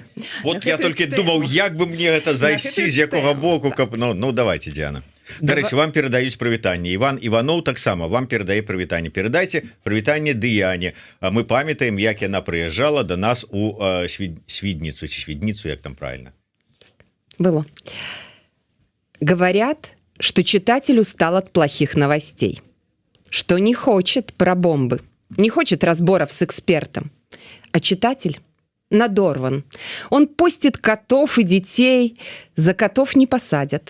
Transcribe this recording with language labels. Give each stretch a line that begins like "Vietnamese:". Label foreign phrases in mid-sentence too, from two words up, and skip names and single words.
Belarusian: Вот я толькі думаў, як бы мне гэта зайсці, з якога боку, каб...
Russian: давайте, Диана.
Belarusian: Дарэчы, вам перадаюць прывітанне. Іван Іваноў таксама вам перадае прывітанне. Перадайце прывітанне Дыяне. Мы памятаем, як яна прыязджала до нас у Свідніцу, ці Свідніцу, як там правильно. Было.
Russian: Говорят, что читатель устал от плохих новостей, что не хочет про бомбы, не хочет разборов с экспертом, а читатель надорван. Он постит котов и детей, за котов не посадят.